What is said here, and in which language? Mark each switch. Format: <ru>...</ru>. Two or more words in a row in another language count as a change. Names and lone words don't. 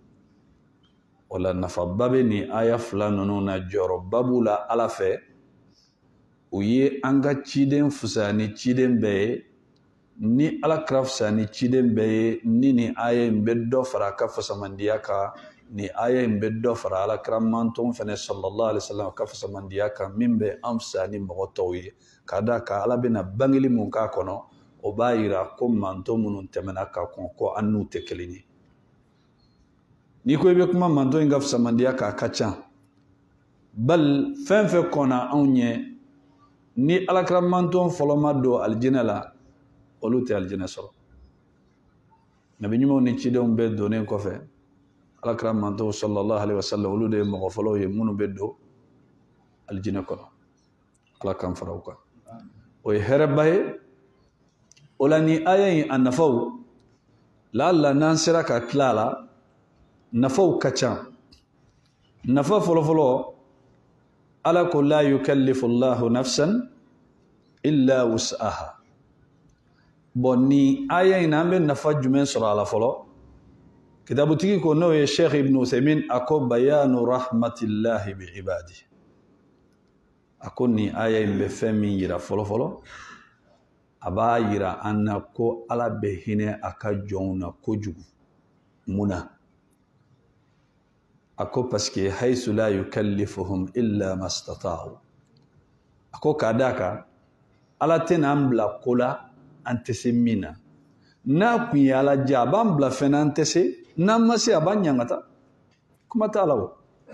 <bm>o la nafaba bɛ nin aya 2 ninnu na jɔyɔrɔba b'u la ala fɛ u ye an ka ciden fisaya ni ciden bɛɛ ye ni alakira fisaya ni ciden bɛɛ ye ni nin aya in bɛ dɔ fara a ka fasamandiya kan ni aya in bɛ dɔ fara alakira mantɔn fɛnɛ</bm> <ar>صلى الله عليه وسلم</ar> <bm>ka fasamandiya kan min bɛ an fisaya ni mɔgɔ tɔw ye ka da kan ala bɛna bangeli mun k'a kɔnɔ o b'a yira ko mantɔn minnu tɛmɛna ka kɔn ko an n'u tɛ kelen ye n'i ko i bɛ kuma mantɔn in ka fasamandiya kan a ka ca bal fɛn fɛn kɔnna anw ɲɛ ni alakira mantɔn fɔlɔ ma don alijinɛ la olu tɛ alijinɛ sɔrɔ nabi ɲumanw ni cidenw bɛɛ donnen kɔfɛ alakira mantɔn</bm> <ar>صلى الله عليه وسلم</ar> <bm>olu de ye mɔgɔ fɔlɔw ye minnu bɛ don alijinɛ kɔnɔ ala k'an fara u kan o ye hɛrɛba ye o la ni aya in a nafaw la'alla n'an sera ka tila a la nafaw ka ca nafa fɔlɔfɔlɔ ala ko</bm> <ar>لا يكلف الله نفسا إلا وسعها</ar> <bm>bon ni aya in an bɛ nafa jumɛn sɔrɔ a la fɔlɔ kitabutigi ko n'o ye Sheikh Ibn Uthaymin a ko</bm> <ar>بيان رحمة الله بعباد</ar> <bm>a ko ni aya in bɛ fɛn min yira fɔlɔfɔlɔ a b'a yira an na ko ala bɛ hinɛ a ka jɔnw na kojugu munna a ko</bm> <fr>parce que</fr> <ar>حيث لا يكلفهم إلا ما استطاعوا</ar> <bm>a ko k'a d'a kan ala tɛna an bila ko la an tɛ se min na n'a kun ye ala diya a b'an bila fɛn na an tɛ se n'an ma se a b'an ɲangata kuma t'a la o</bm>